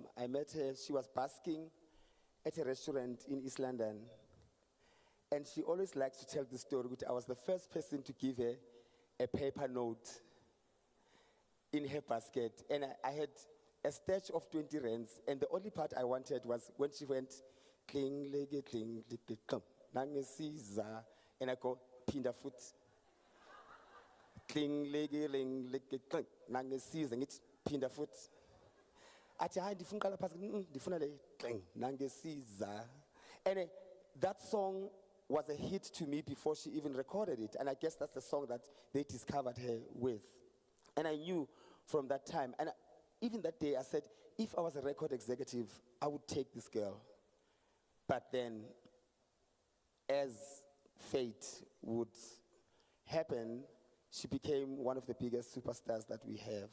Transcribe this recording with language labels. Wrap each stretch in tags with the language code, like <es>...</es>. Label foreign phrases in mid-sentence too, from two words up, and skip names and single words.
<en>I met her, she was basking at a restaurant in East London. And she always likes to tell the story, which I was the first person to give her a paper note in her basket. And I had a stash of 20 rands, and the only part I wanted was when she went,</en> <xh>kling, lege, kling, lege, kling, nangesiza,</xh> <en>and I go, pinda foot.</en> <xh>Kling, lege, ling, lege, kling, nangesiza, ngithi pinda foot. Athi hayi ndifuna uqala phasi, ndifuna le kling, nangesiza.</xh> <en>And that song was a hit to me before she even recorded it, and I guess that's the song that they discovered her with. And I knew from that time, and even that day I said, if I was a record executive, I would take this girl. But then, as fate would happen, she became one of the biggest superstars that we have.</en>